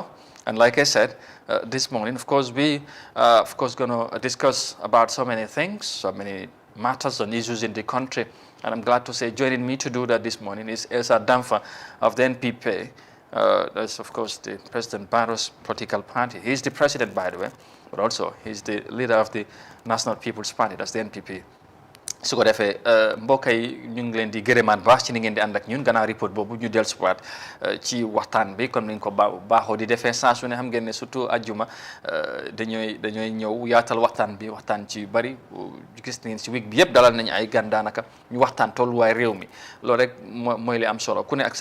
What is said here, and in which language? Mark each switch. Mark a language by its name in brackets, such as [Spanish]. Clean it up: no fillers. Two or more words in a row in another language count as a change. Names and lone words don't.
[English] And like I said, this morning, of course, we going to discuss about so many things, so many matters and issues in the country. And I'm glad to say joining me to do that this morning is Esa Damfa of the NPP. That's, of course, the President Barrow's political party. He's the president, by the way, but also he's the leader of the National People's Party, that's the NPP. [Wolof] su ko defee mbokk yi ñu ngi leen di gërëmaat baax ci ni ngeen di ànd ak ñun gannaaw report boobu ñu dellusiwaat ci waxtaan bi comme niñ ko baaxoo di defee saa su ne xam ngeen ne surtout ajjuma dañooy ñëw yaatal waxtaan bi waxtaan ci yu bari gis ngeen si week bi yëpp dalal nañu ay gan daanaka ñu waxtaan tolluwaay réew mi loolu rek mooy li am solo ku ne ak